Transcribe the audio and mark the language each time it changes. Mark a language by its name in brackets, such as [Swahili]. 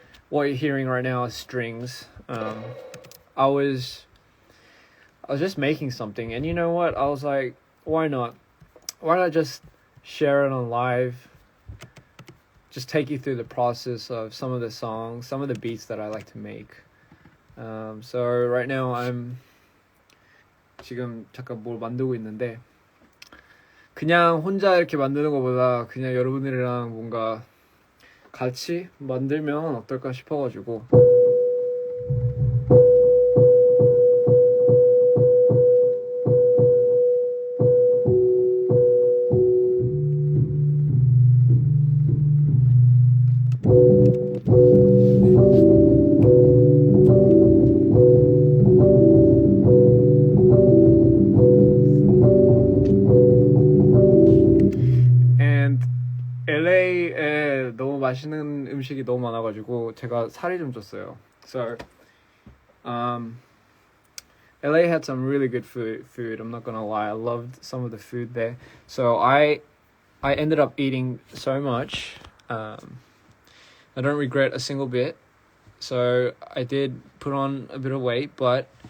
[English] What you're hearing right now is strings. I was just making something, and you know what? I was like, why not? Why not just share it on live? Just take you through the process of some of the songs, some of the beats that I like to make. So right now I'm [Korean] 지금 잠깐 뭘 만들고 있는데, 그냥 혼자 이렇게 만드는 것보다 그냥 여러분들이랑 뭔가 같이 만들면 어떨까 싶어가지고. LA에 너무 맛있는 음식이 너무 많아가지고 제가 살이 좀 쪘어요. [English] So, LA had some really good food. I'm not gonna lie, I loved some of the food there. So I ended up eating so much. I don't regret a single bit. So I did put on a bit of weight, but